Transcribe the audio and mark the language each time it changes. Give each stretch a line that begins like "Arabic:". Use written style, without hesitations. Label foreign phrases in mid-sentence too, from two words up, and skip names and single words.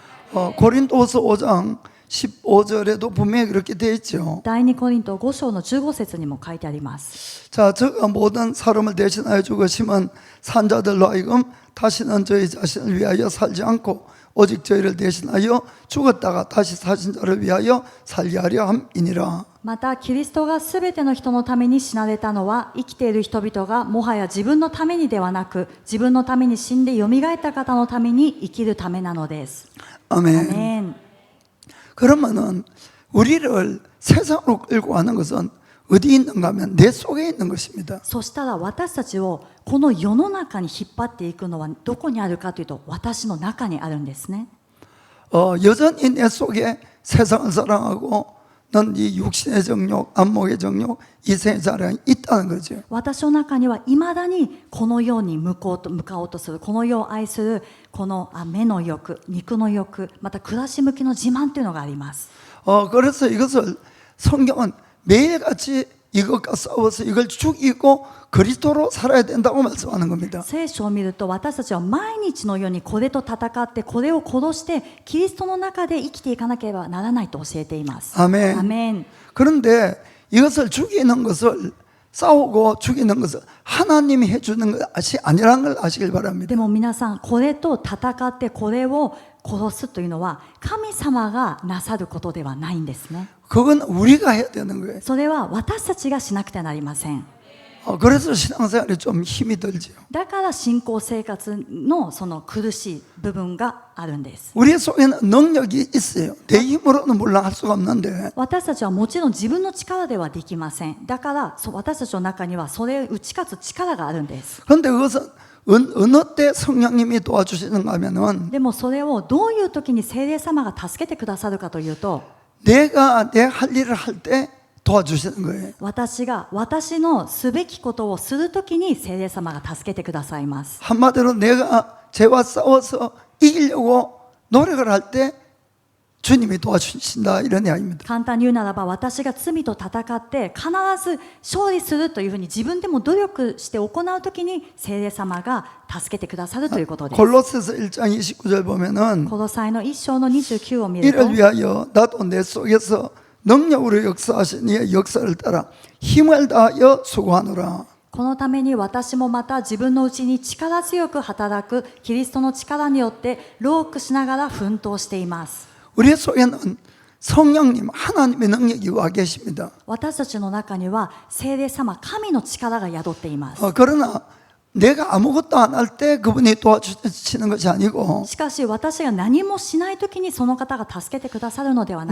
Korean: 고린도서 5장 15절에도 분명히 그렇게 되어 있죠.
Japanese: 第2コリント5章の15節にも書いてあります。
Korean: 자, 저가 모든 사람을 대신하여 죽으심은 산자들로 하여금 다시는 저희 자신을 위하여 살지 않고 오직 저희를 대신하여 죽었다가 다시 사신 자를 위하여 살게 하려 함이니라.
Japanese: またキリストがすべての人のために死なれたのは、生きている人々がもはや自分のためにではなく、自分のために死んでよみがえった方のために生きるためなのです。
Korean: 아멘.
Japanese: アメン。
Korean: 그러면은 우리를 세상으로 끌고 가는 것은 어디 있는가 하면 내 속에 있는 것입니다.
Japanese: そしたら私たちをこの世の中に引っ張っていくのはどこにあるかというと、私の中にあるんですね。
Korean: 여전히 내 속에 세상을 사랑하고 넌 이 육신의 정욕, 안목의 정욕, 이생의 자랑이 있다는 거죠.
Japanese: 私の中にはいまだにこの世に向かおうとする、この世を愛するこの目の欲、肉の欲、また暮らし向きの自慢というのがあります。
Korean: 그래서 이것을 성경은 매일같이 이것과 싸워서 이걸 죽이고 그리스도로 살아야 된다고 말씀하는 겁니다.
Japanese: 聖書を見ると私たちは毎日のようにこれと戦ってこれを殺してキリストの中で生きていかなければならないと教えています。
Korean: 아멘.
Japanese: アメン。
Korean: 그런데 이것을 죽이는 것을, 싸우고 죽이는 것을 하나님이 해주는 것이 아니라는 걸 아시길 바랍니다.
Japanese: でも皆さん、これと戦ってこれを殺すというのは神様がなさることではないんですね。
Korean: 그건 우리가 해야 되는 거예요.
Japanese: それは私たちがしなくてはなりません。
Korean: 그래서 신앙생활에 좀 힘이 들죠.
Japanese: だから信仰生活のその苦しい部分があるんです。
Korean: 우리 속에는 능력이 있어요. 내 힘으로는 물론 할 수가 없는데
Japanese: 私たちはもちろん自分の力ではできません。だから私たちの中にはそれを打ち勝つ力があるんです。
Korean: 그런데 그것은 어느 때 성령님이 도와주시는가 하면은
Japanese: でもそれをどういう時に聖霊様が助けてくださるかというと、
Korean: 내가 내 할 일을 할 때 도와주시는 거예요.
Japanese: 私が私のすべきことをする時に聖霊様が助けてくださいます。
Korean: 한마디로 내가 죄와 싸워서 이기려고 노력을 할 때 주님이 도와주신다 이런 이야기입니다.
Japanese: 簡単に言うならば、私が罪と戦って必ず勝利するというふうに自分でも努力して行うときに聖霊様が助けてくださるということです。
Korean: 골로새서 1장 29절 보면은
Japanese: コロサイの1章の29を見ると、
Korean: 이를 위하여 나도 내 속에서 능력으로 역사하신 이의 역사를 따라 힘을 다하여 수고하노라.
Japanese: このために私もまた自分のうちに力強く働くキリストの力によって労苦しながら奮闘しています。
Korean: 우리 속에는 성령님 하나님의 능력이 와 계십니다.
Japanese: 私たちの中には聖霊様、神の力が宿っています。
Korean: 그러나 내가 아무것도 안 할 때 그분이 도와주시는 것이 아니고
Japanese: しかし私が何もしないときにその方が助けてくださるのではなく